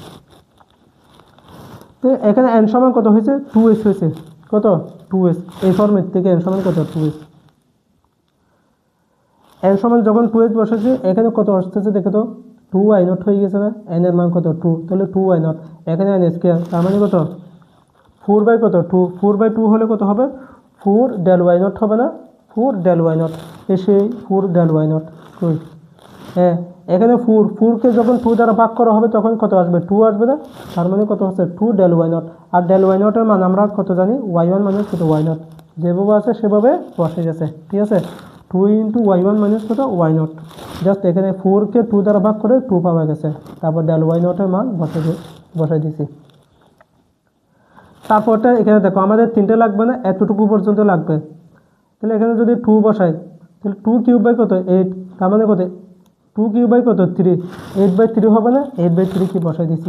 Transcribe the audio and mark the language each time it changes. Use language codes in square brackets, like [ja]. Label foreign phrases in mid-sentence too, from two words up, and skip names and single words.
[bn] তো এখানে n সমান কত হয়েছে 2s হয়েছে, কত 2s, এই ফর্মের থেকে n সমান কত 2s, n সমান যখন 2s বসেছে এখানে কত আসতেছে দেখো তো 2y নট হয়ে গেছে না, n এর মান কত 2, তাহলে 2y নট, এখানে n স্কয়ার, তার মানে কত 4 কত 2, 4/2 হলে কত হবে 4 del y নট হবে না, 4 del y নট, এসে 4 del y নট কই, হ্যাঁ এখানে 4কে যখন 2 দ্বারা ভাগ করা হবে তখন কত আসবে 2 আসবে না, তার মানে কত হচ্ছে 2 del y নট, আর del y নটের মান আমরা কত জানি y1 মাইনাস কত y নট, যেভাবে আছে সেভাবে বসে গেছে, ঠিক আছে। 2 ইন্টু y1 মাইনাস কত y নট, জাস্ট এখানে 4কে 2 দ্বারা ভাগ করে 2 পাওয়া গেছে, তারপর del y নটের মান বসাই দিছি। তারপরটা এখানে দেখো আমাদের 3টে লাগবে না, এতটুকু পর্যন্ত লাগবে, তাহলে এখানে যদি 2 বসাই তাহলে 2 কিউব বাই কত 8, তার মানে কত 2 কিউব বাই কত 3, 8/3 হবে না, 8/3 কি বসাই দিছি।